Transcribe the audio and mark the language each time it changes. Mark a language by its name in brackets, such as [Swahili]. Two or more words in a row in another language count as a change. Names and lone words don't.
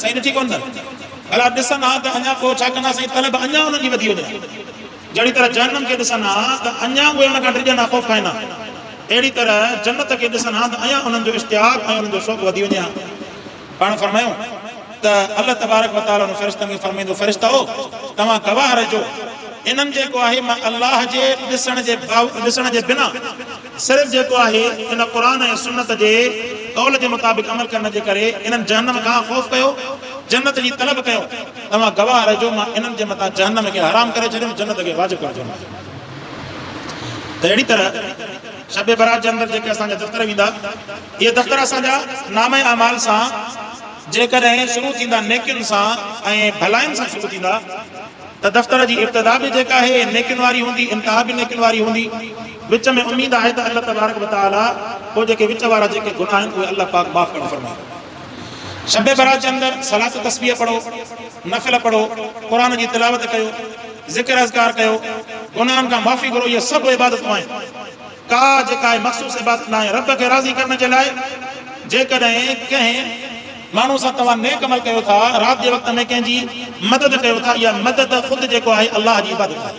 [Sindhi] साईं ॾिठी कोन अथनि। भला ॾिसनि हा त अञा पोइ छा कंदा? साईं तलब अञा उन्हनि जी वधी वञे। जहिड़ी तरह जहन्नम खे ॾिसनि हा त अञा उहे हुन खां डिॼनि हा, ख़ौफ़ खाइनि हा, अहिड़ी तरह जन्नत खे ॾिसनि हा त अञा उन्हनि जो इश्तिहाक ऐं उन्हनि जो शौक़ु वधी वञे हा। पाण फरमायूं त [Arabic] الله تبارك وتعالى [Sindhi] फ़रिश्तनि खे फरमाईंदो फ़रिश्ता हो तव्हां गवाह रहिजो, इन्हनि जेको आहे मां अल्लाह जे ॾिसण जे बिना सिर्फ़ु जेको आहे इन क़ुर ऐं सुन्नत जे कौल जे मुताबिक़ अमल करण जे करे इन्हनि जहन्नम खां ख़ौफ़ कयो, जन्नत जी तलब कयो। तव्हां गवाह रहिजो मां इन्हनि जे मथां जहन्नम खे हराम करे छॾियुमि, जन्नत खे वाजिबु करे छॾियुमि। त अहिड़ी तरह शब बरात जे अंदरि जेके असांजा दफ़्तर वेंदा, इहे दफ़्तर असांजा नामे अमाल सां जेकॾहिं शुरू थींदा नेकियुनि सां ऐं भलाइनि सां शुरू थींदा त दफ़्तर जी इब्तिदा बि जेका आहे नेकियुनि वारी हूंदी, इंतिहा बि नेकियुनि वारी हूंदी। विच में उमेद आहे त [Arabic] الله تبارك وتعالى [Sindhi] पोइ जेके विच वारा जेके गुनाह आहिनि उहे अल्लाह पाक माफ़ करणु फरमाईंदो। शब बरात जे अंदरि सलात तस्बीह पढ़ो, नफ़िल पढ़ो, क़ुर जी तिलावत कयो, ज़िक्र अज़कार कयो, गुनाहनि खां माफ़ी घुरो, इहे सभु इबादतूं आहिनि। का जेका आहे मख़सूस इबादत न आहे। रब खे राज़ी करण जे लाइ जेकॾहिं कंहिं माण्हू सां तव्हां नेक अमल कयो था, राति जे वक़्त में कंहिंजी मदद कयो था, इहा मदद ख़ुदि जेको आहे अल्लाह जी इबादत आहे।